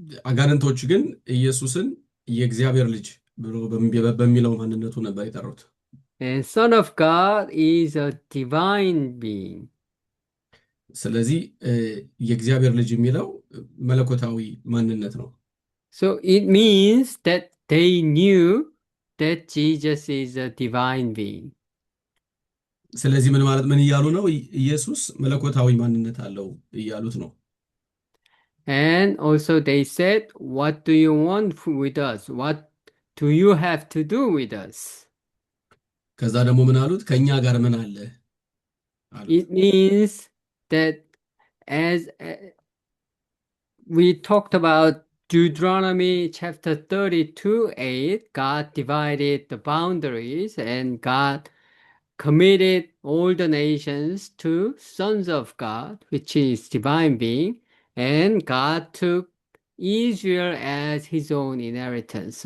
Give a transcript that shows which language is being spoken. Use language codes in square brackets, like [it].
[am] አጋንንቶች ግን ኢየሱስን የእግዚአብሔር ልጅ ብሎ በሚለው ማንነቱ ነበር የጠሩት። [en] And Son of God is a divine being. [am] ስለዚህ የእግዚአብሔር ልጅ የሚለው መለኮታዊ ማንነት ነው። [en] So it means that they knew that Jesus is a divine being. [am] ስለዚህ ምን እያሉ ነው? ኢየሱስ መለኮታዊ ማንነት አለው እያሉት ነው። [en] And also they said, what do you want with us? What do you have to do with us? [am] ከዛ ደግሞ ምን አሉት? ከኛ ጋር ምን አለ አሉት። [en] It means that as we talked about Deuteronomy chapter 32:8, God divided the boundaries and God committed all the nations to sons of God, which is divine being, and God took Israel as his own inheritance.